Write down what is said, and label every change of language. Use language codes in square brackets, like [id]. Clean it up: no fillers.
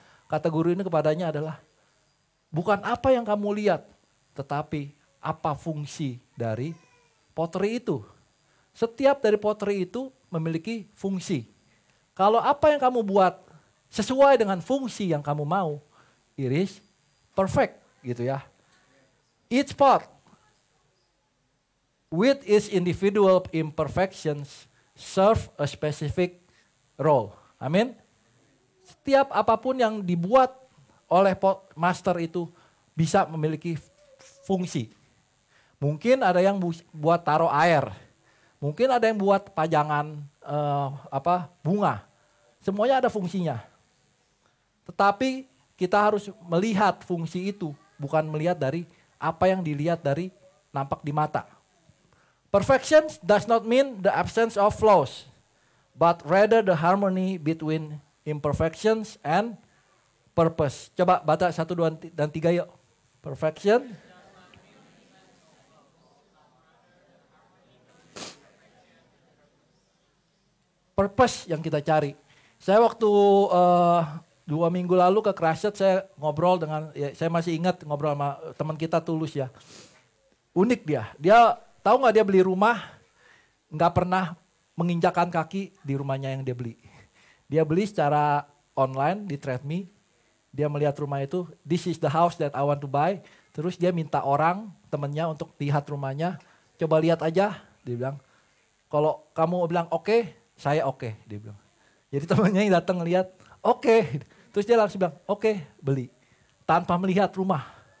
[id] Kata guru ini kepadanya adalah, bukan apa yang kamu lihat, tetapi apa fungsi dari pottery itu. Setiap dari pottery itu memiliki fungsi. Kalau apa yang kamu buat sesuai dengan fungsi yang kamu mau, [en] it is perfect [id] gitu ya. [en] Each pot with its individual imperfections serve a specific role. [id] Amin. Setiap apapun yang dibuat oleh master itu bisa memiliki fungsi. Mungkin ada yang buat taruh air. Mungkin ada yang buat pajangan bunga. Semuanya ada fungsinya. Tetapi kita harus melihat fungsi itu, bukan melihat dari apa yang dilihat dari nampak di mata. [en] Perfection does not mean the absence of flaws, but rather the harmony between imperfections and [id] purpose. Coba baca 1, 2, dan 3 yuk. Perfection. Purpose yang kita cari. Saya waktu 2 minggu lalu ke Christchurch, saya ngobrol dengan, ya, saya masih ingat ngobrol sama teman kita Tulus ya. Unik dia. Dia tahu nggak, dia beli rumah nggak pernah menginjakan kaki di rumahnya yang dia beli. Dia beli secara online di TradeMe. Dia melihat rumah itu, [en] this is the house that I want to buy. [id] Terus dia minta orang temennya untuk lihat rumahnya. Coba lihat aja, dia bilang. Kalau kamu bilang oke, saya oke, dia bilang. Jadi temannya yang datang lihat, oke. Terus dia langsung bilang, oke, beli. Tanpa melihat rumah.